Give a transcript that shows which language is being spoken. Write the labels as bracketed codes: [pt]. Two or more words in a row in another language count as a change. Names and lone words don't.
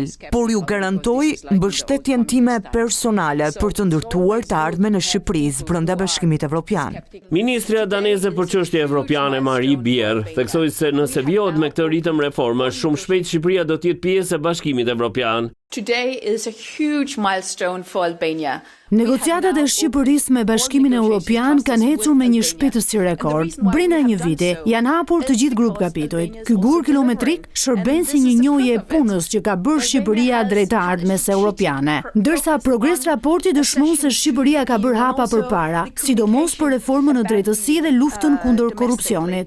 [sq] Por ju garantoj mbështetjen time personale për të ndërtuar të ardhmen e Shqipërisë brenda Bashkimit Evropian. Ministrja daneze për çështje evropiane Marie Bjerre theksoi se nëse vjohet me këtë ritëm reforma, shumë shpejt Shqipëria do të jetë pjesë e Bashkimit Evropian. [en] Today is a huge milestone for Albania. [sq] Negociatat e Shqipërisë me Bashkimin Evropian kanë ecur me një shpejtësi rekord. Brenda një viti janë hapur të gjithë grup kapitujt. Ky gur kilometrik shërben si një njohje e punës që ka bërë Shqipëria drejt të ardhmes europiane. Ndërsa progres raporti dëshmon se Shqipëria ka bërë hapa përpara, sidomos për reformën në drejtësi dhe luftën kundër korrupsionit.